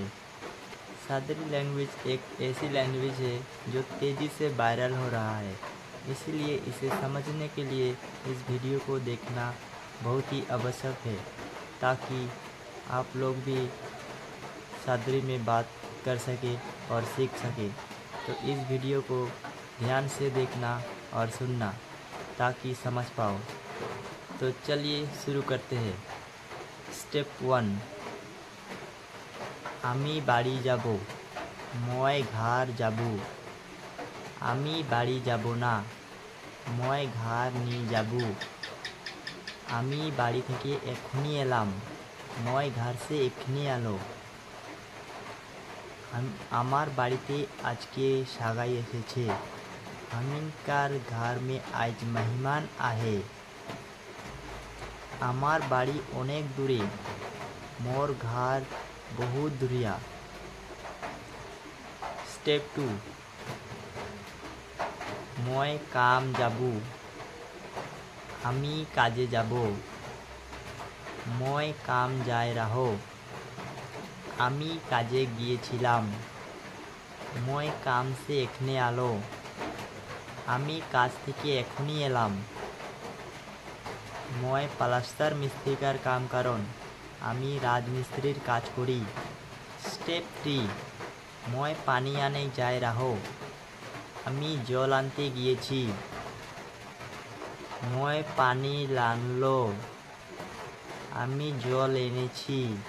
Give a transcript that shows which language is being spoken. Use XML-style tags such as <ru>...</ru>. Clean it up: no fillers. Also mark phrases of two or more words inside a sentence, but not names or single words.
<hi>सादरी लैंग्वेज एक ऐसी लैंग्वेज है जो तेज़ी से वायरल हो रहा है, इसलिए इसे समझने के लिए इस वीडियो को देखना बहुत ही आवश्यक है ताकि आप लोग भी सादरी में बात कर सके और सीख सके। तो इस वीडियो को ध्यान से देखना और सुनना ताकि समझ पाओ। तो चलिए शुरू करते हैं। स्टेप 1,</hi> <bn>আমি বাড়ি যাব,</bn> <sck>मैं घर जाबो।</sck> <bn>আমি বাড়ি যাব না,</bn> <sck>मैं घर नी जाबो।</sck> <bn>আমি বাড়ি থেকে এখুনি এলাম,</bn> <sck>मैं घर से एखुनी आलो।</sck> <bn>আমার বাড়িতে আজ কে সাগাই এসেছে,</bn> <sck>आमिनकार घर में आज मेहमान आहे।</sck> <bn>আমার বাড়ি অনেক দূরে,</bn> <sck>मोर घर बहुत दूरिया। स्टेप 2, मैं काम जाबो,</sck> <bn>আমি কাজে যাব।</bn> <sck>मैं काम जाय रहो,</sck> <bn>আমি কাজে গিয়েছিলাম।</bn> <sck>मैं काम से एखने आलो,</sck> <bn>আমি কাজ থেকে এখুনি এলাম।</bn> <sck>मैं प्लास्टार मिस्त्रिकार काम करन,</sck> <bn>আমি রাজমিস্ত্রির কাজ করি।</bn> <sck>स्टेप 3, मैं पानी आने जाय रहो,</sck> <bn>আমি জল আনতে গিয়েছি।</bn> <sck>मैं पानी लानलो,</sck> <bn>আমি জল এনেছি।</bn>